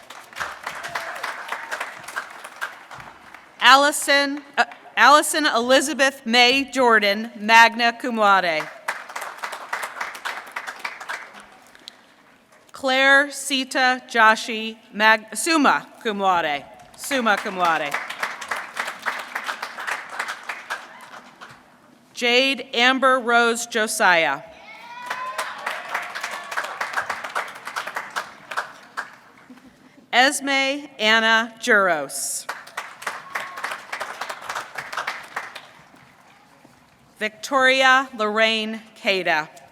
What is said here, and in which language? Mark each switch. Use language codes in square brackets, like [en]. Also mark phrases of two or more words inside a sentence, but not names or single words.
[en] Allison Elizabeth May Jordan, [la] magna cum laude. [en] Claire Sita Joshi, [la] summa cum laude. Summa cum laude. [en] Jade Amber Rose Josiah. Esme Anna Juros. Victoria Lorraine Cada.